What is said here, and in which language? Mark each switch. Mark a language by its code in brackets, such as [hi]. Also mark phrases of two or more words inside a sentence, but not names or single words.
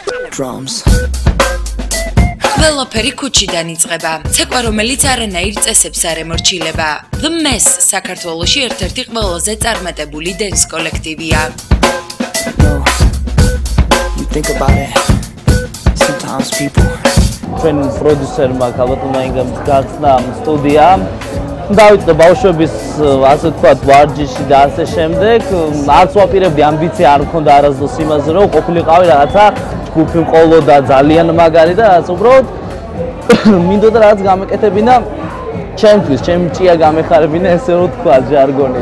[en] drums. [ka] ყველაფერი ქუჩიდან იწყება. ცეკვა, რომელიც არანაირ წესებს არ ემორჩილება. [en] The Mess [ka] საქართველოში ერთ-ერთი ყველაზე წარმატებული dance კოლექტივია. [en] You think about it. Sometimes people. [ka] ჩვენ პროდიუსერმა ქალბატონმა გახსნა სტუდია. დავიწყე ბავშვების ასე ვთქვათ ვარჯიში და ასე შემდეგ. არც ვაპირებდი ამბიცია არ მქონდა არასდროს იმაზე რომ ყოფილიყავი რაღაცა ჯგუფი მყოლოდა ძალიან მაგარი და რაც უბრალოდ მინდოდა რაღაც გამეკეთებინა ჩემთვის, ჩემი ჭია გამეხარებინა ესე რომ ვთქვა ჟარგონით.